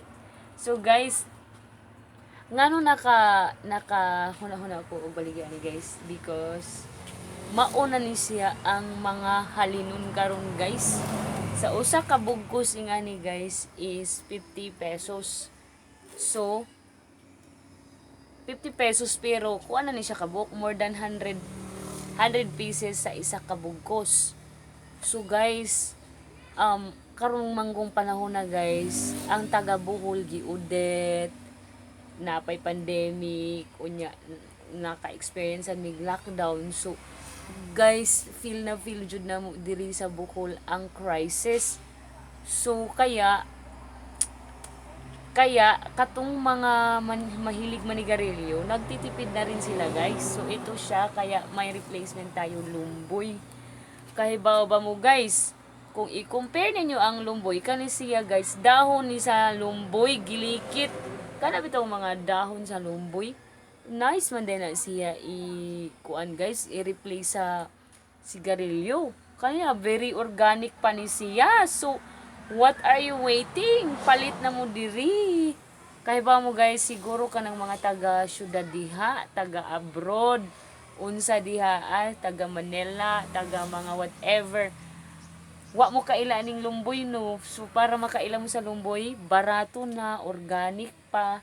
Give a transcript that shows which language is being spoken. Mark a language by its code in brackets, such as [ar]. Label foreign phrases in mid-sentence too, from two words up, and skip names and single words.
[ceb] So guys, ngano naka huna-huna ko og baligya ni guys because mauna ni siya ang mga halinon karon guys. Sa usa ka bugkos ingani guys is 50 pesos. So 50 pesos pero kuan na ni siya kabuk [en] more than 100 pieces [ceb] sa isa ka bugkos. So guys, karong manggong panahon na guys, ang taga Bohol giudet, napay pandemic, unya naka-experience ang lockdown. So guys, feel jud na mo diri sa Bohol ang crisis. [tl] So kaya katong mga mahilig manigarilyo, nagtitipid na rin sila guys. So ito siya, kaya may replacement tayo Lumboy. [ceb] Kahibaw ba mo guys, kung i-compare ninyo ang Lumboy, kani siya guys, dahon ni sa Lumboy, gilikit. Kana bitaw mga dahon sa Lumboy. Nice man din na siya kuan guys, i-replace sa sigarilyo. Kaya very organic pa ni siya. [en] So what are you waiting? [ceb] Palit na mo diri. Kaya ba mo guys, siguro ka ng mga taga syudad diha, taga abroad, unsa diha, taga Manila, taga mga whatever. Wa mo kaila ning Lumboy no. So para makaila mo sa Lumboy, barato na, organic pa.